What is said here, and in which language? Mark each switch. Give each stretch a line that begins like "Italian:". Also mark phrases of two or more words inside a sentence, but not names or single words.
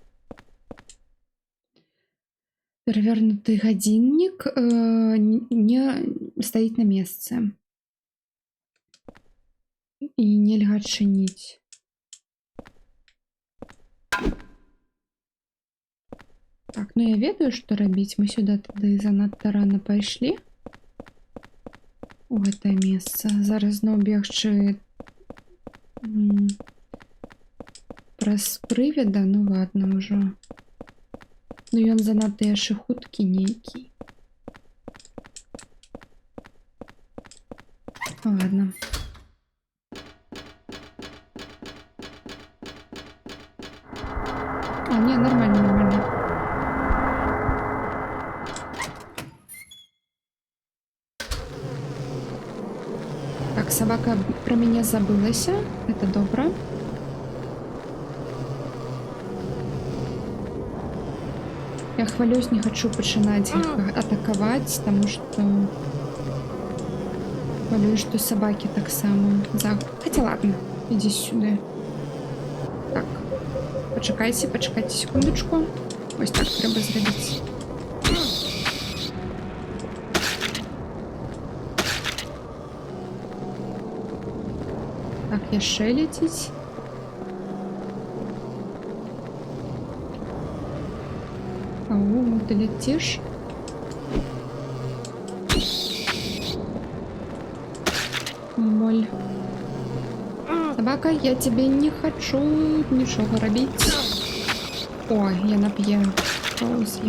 Russian: Перевернутый годинник не стоит на месте.
Belarusian: И нельга адчыніць. Так, ну я ведаю, што рабіць. Мы сюда тады занадта рано пайшлі. У гэтае месца. Зараз зноў бегчы праз прывіда, ну ладно ўжо. Ну ён занадта яшчэ хуткі нейкі.
Russian: Ладно. А, не, нормально. Так, собака про меня забылася. Это добро.
Belarusian: Я хвалюсь, не хочу пачынаць іх атакаваць, таму што хвалююсь, што сабакі таксама
Russian: Хотя ладно,
Belarusian: ідзі сюды. Так, пачакайце секундачку. Вось так трэба зрабіць. Так, яшчэ ляціць.
Russian: Ау, ты летишь? Моль. Собака, я тебе не хочу ничего робить. Ой, я нап'е. Съех.